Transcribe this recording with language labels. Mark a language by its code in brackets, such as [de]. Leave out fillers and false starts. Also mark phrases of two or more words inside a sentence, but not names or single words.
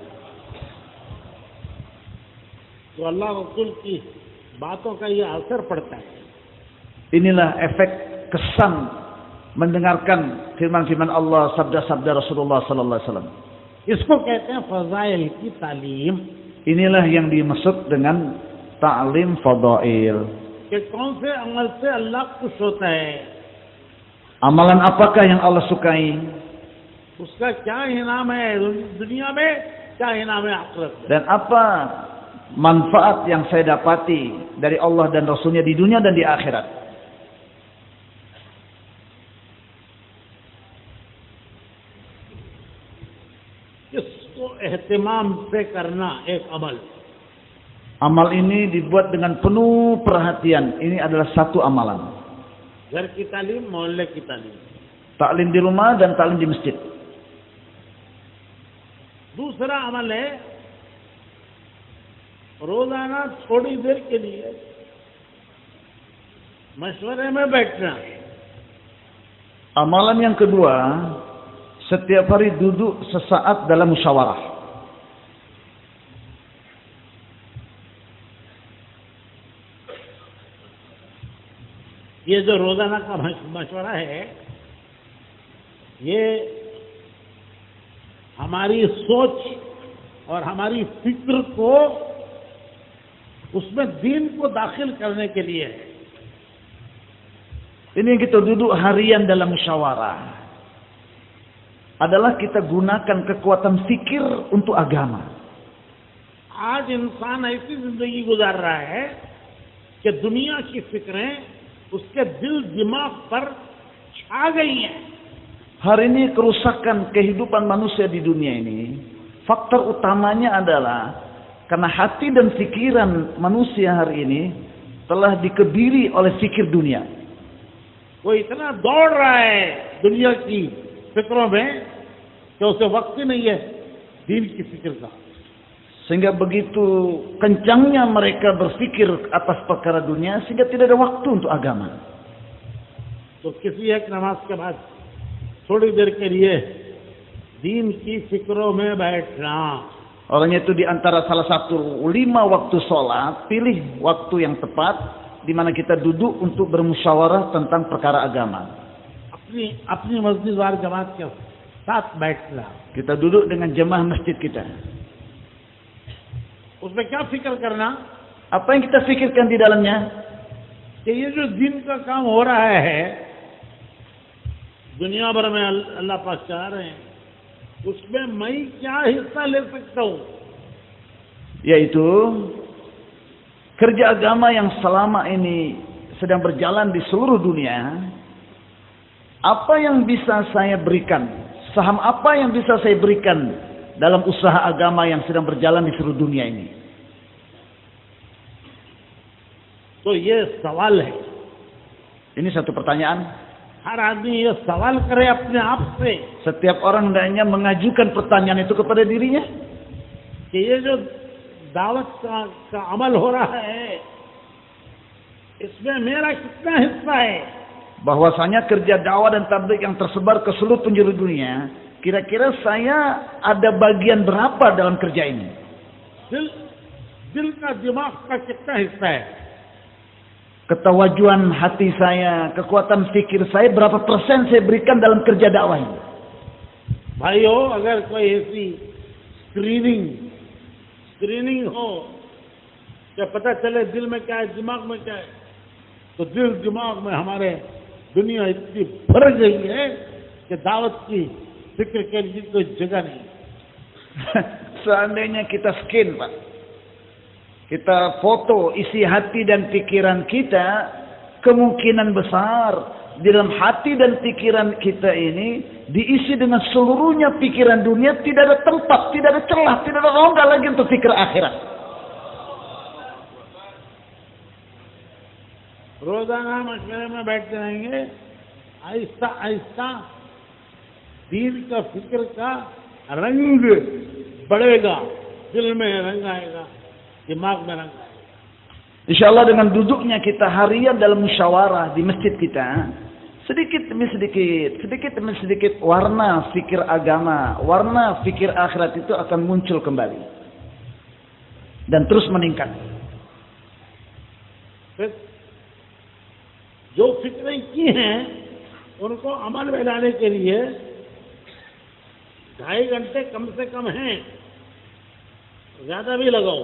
[hi] तो अल्लाह रसूल की बातों का ये असर पड़ता है। [id] Inilah efek kesan mendengarkan firman-firman Allah, sabda-sabda Rasulullah [ar] صلى الله عليه وسلم. [hi] इसको कहते हैं फजाइल की तालीम। [id] Inilah yang dimaksud dengan ta'lim fadail. [hi] कि कौन से अमल से अल्लाह खुश होता है, [id] Amalan apakah yang Allah sukai? [hi] उसका क्या इनाम है दुनिया में, क्या इनाम है आखिरत में। [id] Dan apa manfaat yang saya dapati dari Allah dan Rasulnya di dunia dan di akhirat? [hi] इसको एहतिमाम से करना एक अमल। [id] Amal ini dibuat dengan penuh perhatian. Ini adalah satu amalan. [hi] घर की तालीम, मोहल्ले की तालीम। [id] Taklim di rumah dan taklim di masjid. [hi] दूसरा अमल है रोजाना थोड़ी देर के लिए मशवरे में बैठना। [id] Amalan yang kedua, setiap hari duduk sesaat dalam musyawarah. [hi] ये जो रोजाना का मशवरा है, ये हमारी सोच और हमारी फिक्र को उसमें दीन को दाखिल करने के लिए है। [id] Ini yang kita duduk harian dalam musyawarah. Adalah kita gunakan kekuatan fikir untuk agama. [hi] आज इंसान ऐसी जिंदगी गुजार रहा है कि दुनिया की फिक्रें उसके दिल दिमाग पर छा गई हैं. [id] Hari ini kerusakan kehidupan manusia di dunia ini, faktor utamanya adalah karena hati dan pikiran manusia hari ini telah dikebiri oleh fikir dunia. [hi] वो इतना दौड़ रहा है दुनिया की फिक्रों में कि उसे वक्त ही नहीं है दीन की फिक्र का. [id] Sehingga begitu kencangnya mereka berpikir atas perkara dunia sehingga tidak ada waktu untuk agama. [hi] तो किसी एक नमाज के बाद थोड़ी देर के लिए दीन की फिक्रों में बैठना. [id] Orangnya itu di antara salah satu 5 waktu sholat, pilih waktu yang tepat di mana kita duduk untuk bermusyawarah tentang perkara agama. [hi] अपनी मस्जिद वार जमात के साथ बैठना. [id] Kita duduk dengan jemaah masjid kita. [hi] उसमें क्या फिक्र करना [id] Apa yang kita pikirkan di dalamnya? [hi] कि ये जो दिन का काम हो रहा है दुनिया भर में अल्लाह पाक चाह रहे हैं उसमें मैं क्या हिस्सा ले सकता हूँ. [id] Yaitu kerja agama yang selama ini sedang berjalan di seluruh dunia. Apa yang bisa saya berikan? Saham apa yang bisa saya berikan dalam usaha agama yang sedang berjalan di seluruh dunia ini? [hi] तो ये सवाल है. [id] Ini satu pertanyaan. [hi] हर आदमी ये सवाल करे अपने आप से [id] Setiap orang hendaknya mengajukan pertanyaan itu kepada dirinya. [hi] कि ये जो दावत का अमल हो रहा है इसमें मेरा कितना हिस्सा है. [id] Bahwasanya kerja dakwah dan tabligh yang tersebar ke seluruh penjuru dunia, kira-kira saya ada bagian berapa dalam kerja ini? [hi] दिल का दिमाग का कितना हिस्सा है. [id] Ketawajuan hati saya, kekuatan fikir saya, berapa persen saya berikan dalam kerja dakwah ini? [hi] भाइयों अगर कोई ऐसी स्क्रीनिंग हो क्या पता चले दिल में क्या है दिमाग में क्या है तो दिल दिमाग में हमारे दुनिया इतनी भर गई है कि दावत की फिक्र के लिए कोई जगह नहीं. [id] Seandainya kita scan, Pak, kita foto isi hati dan pikiran kita, kemungkinan besar di dalam hati dan pikiran kita ini diisi dengan seluruhnya pikiran dunia, tidak ada tempat, tidak ada celah, tidak ada rongga lagi untuk pikir akhirat. [hi] रोजाना मशवरे में बैठते रहेंगे आहिस्ता आहिस्ता दीन का फिक्र का रंग बढ़ेगा, दिल में रंग आएगा, दिमाग में रंग आएगा. [id] Insyaallah dengan duduknya kita harian dalam musyawarah di masjid kita, sedikit demi sedikit warna fikir agama, warna fikir akhirat itu akan muncul kembali dan terus meningkat. [hi] जो फिक्रें की हैं उनको अमल में लाने के लिए 2.5 घंटे कम से कम हैं, ज्यादा भी लगाओ.